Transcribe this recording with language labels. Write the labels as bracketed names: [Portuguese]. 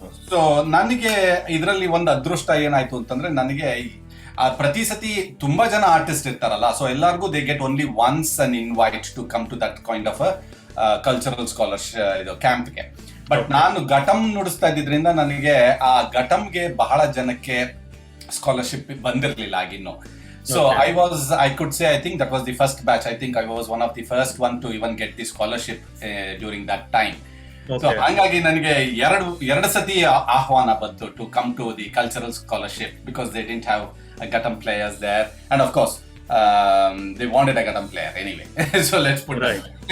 [Kannada] So ನನಗೆ ಇದರಲ್ಲಿ ಒಂದು ಅದೃಷ್ಟ ಏನಾಯ್ತು ಅಂತಂದ್ರೆ, ನನಗೆ ಪ್ರತಿ ಸತಿ ತುಂಬಾ ಜನ ಆರ್ಟಿಸ್ಟ್ ಇರ್ತಾರಲ್ಲ, ಸೊ ಎಲ್ಲರಿಗೂ [English] they get only once an invite to come to that kind of cultural scholarship [Kannada] ಇದು ಕ್ಯಾಂಪ್ಗೆ. ಬಟ್ ನಾನು ಘಟಂ ನುಡಿಸ್ತಾ ಇದ್ದಿದ್ರಿಂದ ನನಗೆ ಆ ಘಟಂಗೆ ಬಹಳ ಜನಕ್ಕೆ ಸ್ಕಾಲರ್ಶಿಪ್ ಬಂದಿರಲಿಲ್ಲ ಆಗಿನ್ನು. [English] So I could say I think that was the first batch. I think I was one of the first one to even get the scholarship during that time. So [Kannada] ಹಾಗಾಗಿ ನನಗೆ ಎರಡು ಸತಿ ಆಹ್ವಾನ ಬಂತು [English] To come to the cultural scholarship, because they didn't have ghatam players there, and of course they wanted a ghatam player anyway. So let's put it.